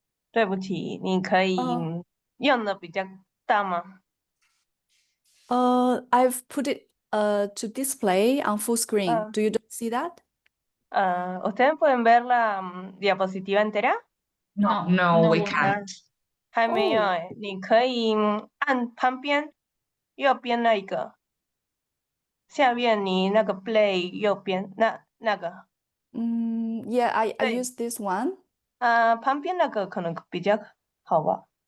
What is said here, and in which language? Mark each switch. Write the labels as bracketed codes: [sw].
[zh] 对不起，你可以用的比较大吗？ [en] I've put it to display on full screen. Do you see that? [es] ¿Ustedes pueden ver la diapositiva entera? [en] No, we can't. [zh] 还没有你可以按旁边右边那一个，下面你那个 play 右边那个。 [en] Yeah, I use this one. [zh] 旁边那个可能比较好吧。